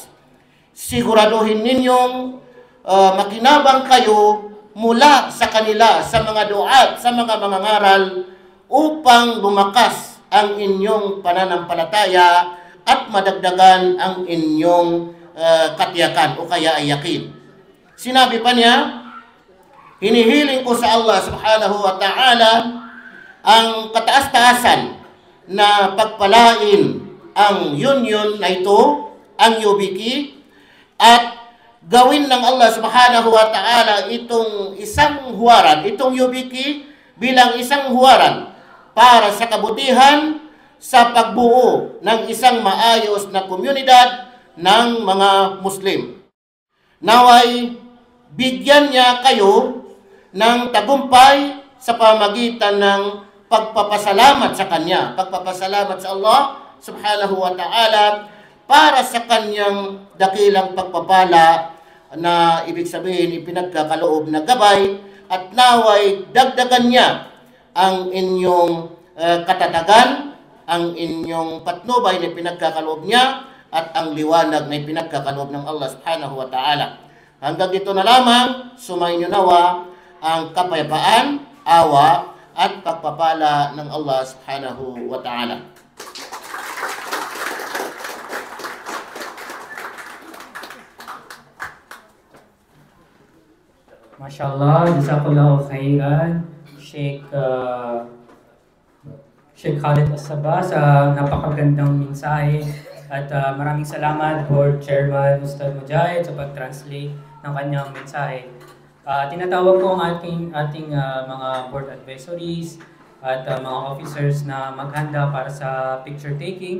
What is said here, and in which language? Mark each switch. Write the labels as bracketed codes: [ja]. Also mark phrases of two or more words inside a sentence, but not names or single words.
[tl] Siguraduhin ninyong makinabang kayo mula sa kanila, sa mga duat, sa mga mangangaral, upang lumakas ang inyong pananampalataya at madagdagan ang inyong katiyakan o kaya ay yakin. Sinabi pa niya, hinihiling ko sa Allah [ar] سبحانه وتعالى [tl] ang kataas-taasan na pagpalain ang union na ito, ang UBK, at gawin ng Allah [ar] سبحانه وتعالى [tl] itong isang huwaran, itong UBK bilang isang huwaran para sa kabutihan sa pagbuo ng isang maayos na komunidad ng mga Muslim. Naway, bigyan niya kayo ng tagumpay sa pamagitan ng pagpapasalamat sa Kanya, pagpapasalamat sa Allah [ar] سبحانه وتعالى [tl] para sa Kanyang dakilang pagpapala na ibig sabihin ipinagkakaloob na gabay, at naway dagdagan niya ang inyong katatagan, ang inyong patnubay na pinagkakaloob niya, at ang liwanag na pinagkakaloob ng Allah [ar] سبحانه وتعالى. [tl] Hanggang dito na lamang, sumayin niyo nawa ang kapayapaan, awa, at pagpapala ng Allah [ar] سبحانه وتعالى. ما شاء الله، جزاك الله خيرا, [tl] Sheikh Khalid As-Saba sa napakagandang mensahe, at maraming salamat [en] Board Chairman [tl] Ustad Mujahid sa pag-translate ng kanyang mensahe. Tinatawag ko ang ating mga [en] board advisories [tl] at mga officers na maghanda para sa [en] picture taking.